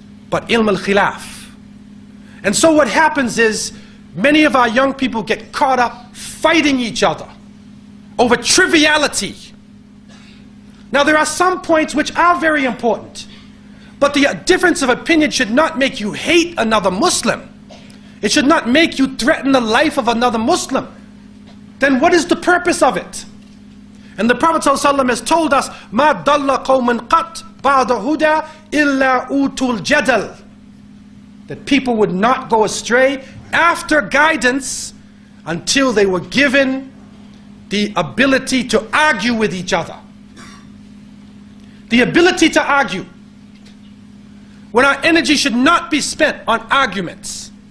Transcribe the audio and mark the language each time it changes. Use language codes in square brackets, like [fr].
[en] But ilm al-khilaf. And so what happens is, many of our young people get caught up fighting each other over triviality. Now there are some points which are very important, but the difference of opinion should not make you hate another Muslim. It should not make you threaten the life of another Muslim. Then what is the purpose of it? And the Prophet ﷺ has told us, [ar] مَا ضَلَّ قَوْمٌ قَطْ بَعْدَ هُدَى إِلَّا أُوتُوا الْجَدَلِ. [en] That people would not go astray after guidance until they were given the ability to argue with each other. The ability to argue. When our energy should not be spent on arguments.